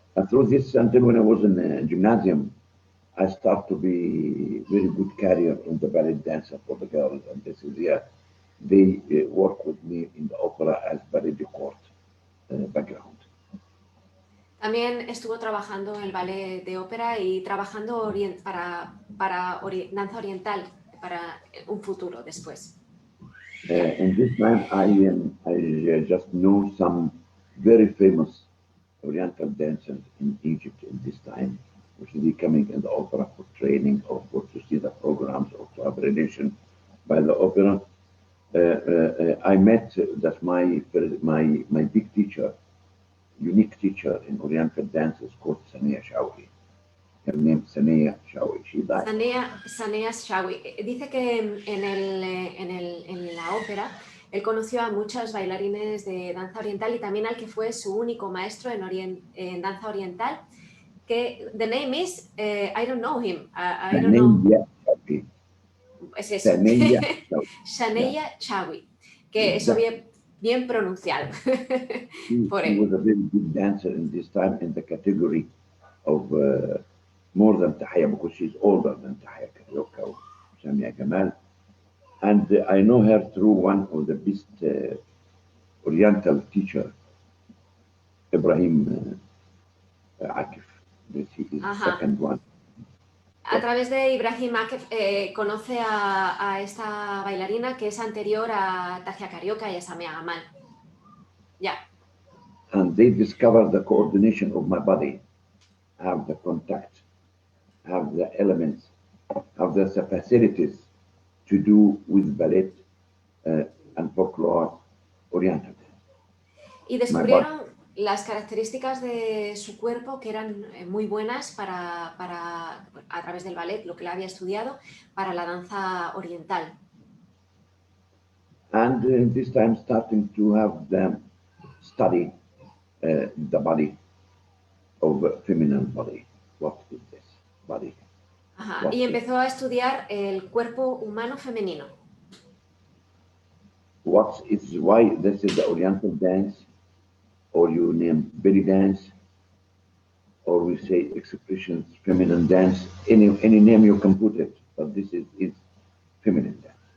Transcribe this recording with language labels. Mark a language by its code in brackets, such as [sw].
[en] Through this, until when I was in the gymnasium, I started to be very good career in the ballet dancer for the girls, and this is they work with me in the opera as ballet de court background. [es] También estuvo trabajando en el ballet de ópera y trabajando para danza oriental para un futuro después. [en] In this time, I just know some very famous Oriental dancers in Egypt in this time, which is coming in the opera for training or for to see the programs or to have relation by the opera. I met that my big teacher, unique teacher in Oriental dance is called Sania Shawi. Her name is Sania Shawi. She died. Sania Shawi. [es] Dice que en la ópera él conoció a muchos bailarines de danza oriental y también al que fue su único maestro en danza oriental, que [en] the name is, I don't know him, I don't know. [es] Shawi. Es eso. Sania Shawi, que eso bien pronunciado. [en] She was a very good dancer in this time in the category of more than Tahia because she's older than Tahia Karyoka or Samia Gamal. And I know her through one of the best Oriental teacher, Ibrahim Akif. This is the second one. [es] A través de Ibrahim Akif conoce a esta bailarina que es anterior a Tacia Carioca y a Samia Gamal. [en] Yeah. And they discovered the coordination of my body, have the contact, have the elements, have the facilities to do with ballet and folklore oriental. [es] Y descubrieron las características de su cuerpo que eran muy buenas a través del ballet, lo que él había estudiado, para la danza oriental. [en] And this time starting to have them study the body of a feminine body. What is this body? [es] Y empezó a estudiar el cuerpo humano femenino. [en] Why this is the Oriental dance, or you name belly dance, or we say expressions, feminine dance, any name you can put it, but this is feminine dance.